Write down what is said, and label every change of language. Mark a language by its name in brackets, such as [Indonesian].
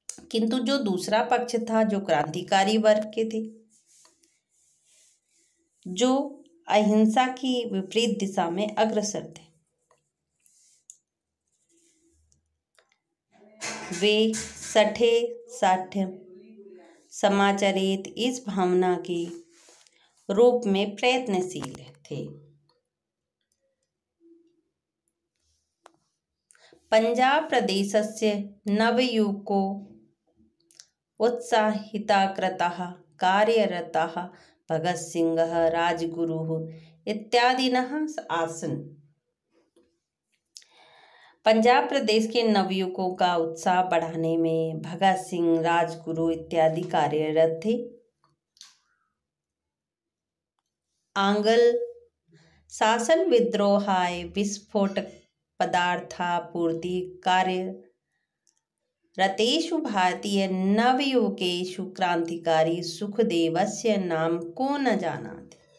[Hindi] किंतु जो दूसरा पक्ष था, जो क्रांतिकारी वर्ग के थे, जो अहिंसा की विपरीत दिशा में अग्रसर थे, वे साठ्यम समाचरित इस भावना के रूप में प्रयत्नशील थे। [Sanskrit] पंजाब प्रदेशस्य नवयुवको उत्साहिता कृतः कार्यरतः भगत सिंह, राजगुरु इत्यादिनः आसन्। [Hindi] पंजाब प्रदेश के नवयुवकों का उत्साह बढ़ाने में भगत सिंह, राजगुरु इत्यादि कार्यरत थे। [Sanskrit] आंग्ल शासन विद्रोहाय विस्फोटक पदार्थापूर्ति कार्य रतेषु भारतीय नवयुवकेषु क्रांतिकारी सुखदेवस्य नाम को न जानाति।